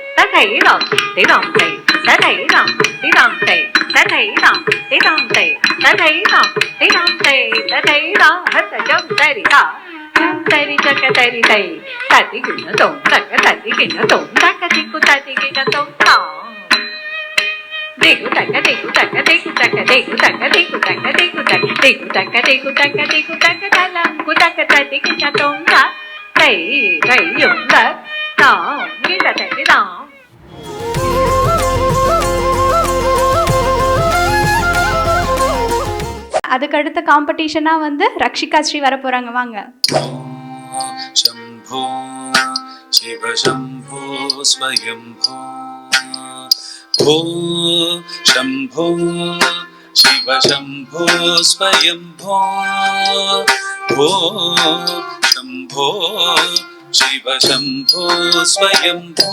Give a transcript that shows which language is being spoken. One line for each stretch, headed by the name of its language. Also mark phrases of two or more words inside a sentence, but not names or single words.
Tamil: ததைராம் திராம் தை ததைராம் திராம் தை ததைராம் திராம் தை ததைராம் திராம் தை ததைரா ஹதஜம் தரிதா தரி ஜக தரி தை ததிகின தொம் தக ததிகின தொம் தக திக்கு ததிகின தொம் தாம் Digu taka digu taka digu taka digu taka digu taka digu taka digu taka digu taka digu taka dalam ku taka tadi kita tonga tay tay yung da tong kita tadi tong. அதுக்கு அடுத்த காம்படிஷனா வந்து ரக்ஷிகா ஸ்ரீ வர போறாங்க, வாங்க.
Sanskrit: शम्भो शिव शम्भो स्वयम्भो भो शम्भो शिव शम्भो स्वयम्भो भो शम्भो शिव शम्भो स्वयम्भो